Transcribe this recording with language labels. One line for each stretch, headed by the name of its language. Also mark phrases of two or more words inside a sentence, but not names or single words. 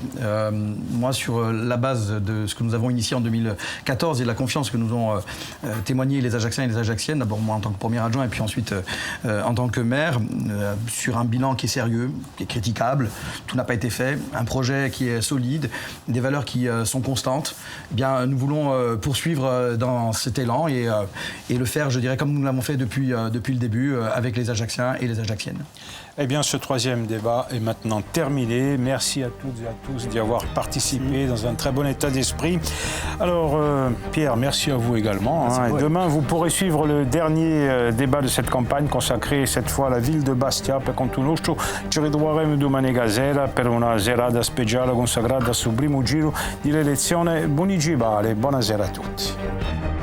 French: Moi, sur la base de ce que nous avons initié en 2014 et la confiance que nous ont témoigné les Ajacciens et les Ajacciennes, d'abord moi en tant que premier adjoint et puis ensuite en tant que maire, sur un bilan qui est sérieux, qui est critiquable, tout n'a pas été fait, un projet qui est solide, des valeurs qui sont constantes, eh bien, nous voulons poursuivre dans cet élan et le faire, je dirais, comme nous l'avons fait depuis le début avec les Ajacciens et les Ajacciennes. Eh bien, ce troisième débat est maintenant terminé. Merci à toutes et à tous d'y avoir participé dans un très bon état d'esprit. Alors, Pierre, merci à vous également. Et demain, vous pourrez suivre le dernier débat de cette campagne consacré cette fois à la ville de Bastia.
Italian: Per conto nostro, ci ritroveremo domani sera per una serata speciale consacrata al suo primo giro di elezione municipale. Buonasera a tutti.